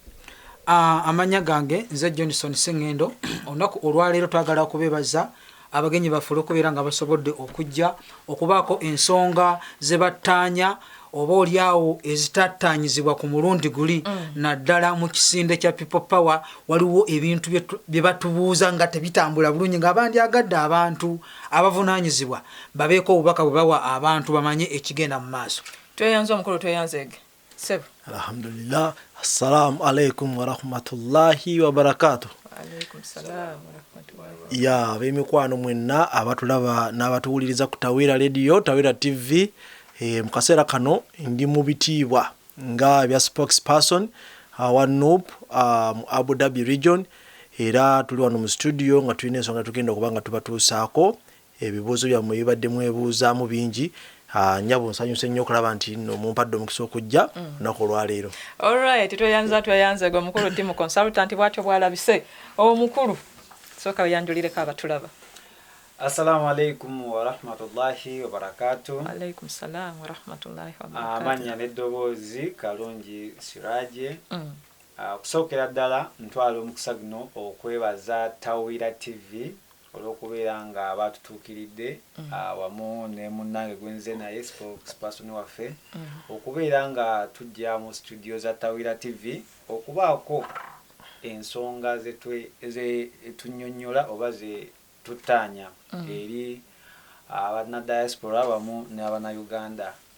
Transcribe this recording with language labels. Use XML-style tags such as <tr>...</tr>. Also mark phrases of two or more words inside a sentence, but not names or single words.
<lg>Amanya gange nze Johnson Sengendo olunaku olwaleero twagala okubeebaza abagenyi baffe okubeera nga basobodde okujja okubaako ensonga ze battaanya oba oliawo ezitattaanyizibwa ku mulundi guli naddala mu kisinde kya People Power waliwo ebintu bye batubuuza nga tebitambula bulungi nga bandyagadde abantu abavunaanyizibwa babeeko obubaka bwe bawa abantu bamanye ekigenda mu maaso. Tweyanze omukulu tweyanzeege sebo. Alhamdulillah.</lg> <ar>السلام عليكم ورحمة الله وبركاته. عليكم السلام ورحمة الله.</ar> <lg>Ya bemikwano mwenna abatulaba n'abatuwuliriza ku Tawira Radio Tawira TV. Mu kaseera kano ndi mu bitiibwa nga bya spokesperson wa NUP mu Abu Dhabi region era tuli wano mu studio nga tulina ensonga tugenda okuba nga tubatuusaako ebibuuzo byammwe bibadde mwebuuzaamu bingi. Nyabo nsanyuse nnyo okulaba nti no mumpadde omukisa okujja olunaku olwaleero. Alright, tweyanze gwe mukulu</lg> <en>team consultant</en> <lg>bwatyo bwalabise omukulu sooka weyanjulireko abatulaba.</lg> <ar>السلام عليكم ورحمة الله وبركاته. عليكم السلام ورحمة الله وبركاته.</ar> <lg>Amanya n'eddoboozi Kalungi Siraje. Kusookera ddala ntwala omukisa guno okwebaza Tawira TV olw'okubeera nga batutuukiridde wamu ne munnange gwenze naye spokesperson waffe okubeera nga tujja mu studio za Tawira TV okubaako ensonga ze tunnyonnyola oba ze tuttaanya eri abannadiaspora wamu n'abannayuganda.</lg>